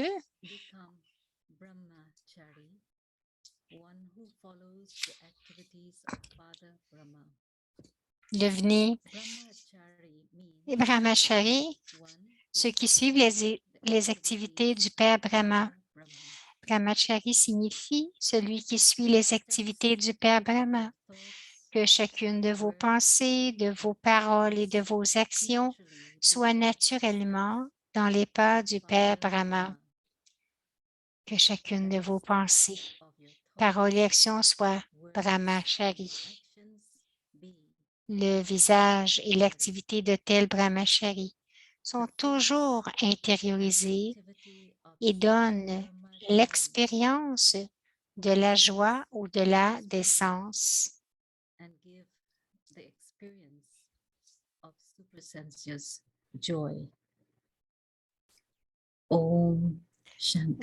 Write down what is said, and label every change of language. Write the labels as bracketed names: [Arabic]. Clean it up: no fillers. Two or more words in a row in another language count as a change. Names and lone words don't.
[English] Become Brahmachari, one who follows the activities of Father Brahma. [French] Devenez [English] Brahmachari means Brahmachari, one who [French] ceux qui [English] follows [French] suivent les activités du Père Brahma. Brahma. Brahmachari signifie celui qui suit les activités du Père Brahma. Que chacune de vos pensées, de vos paroles et de vos actions soit naturellement dans les pas du Père Brahma. Que chacune de vos pensées, paroles et actions soient Brahmachari. Le visage et l'activité de tel Brahmachari sont toujours intériorisés et donnent l'expérience de la joie au-delà des sens. [English] And give the experience of supersensuous joy. [Sanskrit] Om Shanti.